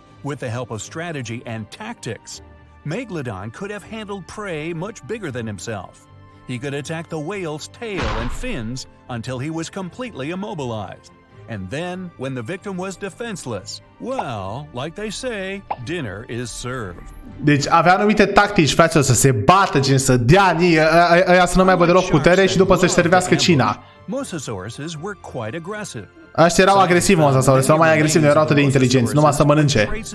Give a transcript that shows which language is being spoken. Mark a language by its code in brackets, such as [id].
[en] With the help of strategy and tactics, Megalodon could have handled prey much bigger than himself. He could attack the whale's tail and fins until he was completely immobilized. And then, when the victim was defenseless, well, like they say, dinner is served. [ro] Deci avea anumite tactici, fraților, să se bată, gen să dea ăia să nu mai aibă deloc putere și după să-și servească cina. [en] Mosasauruses were quite aggressive. [ro] Ăștia erau agresivi, Mosasaurus, erau mai agresivi, nu erau atât de inteligenți, numai să mănânce.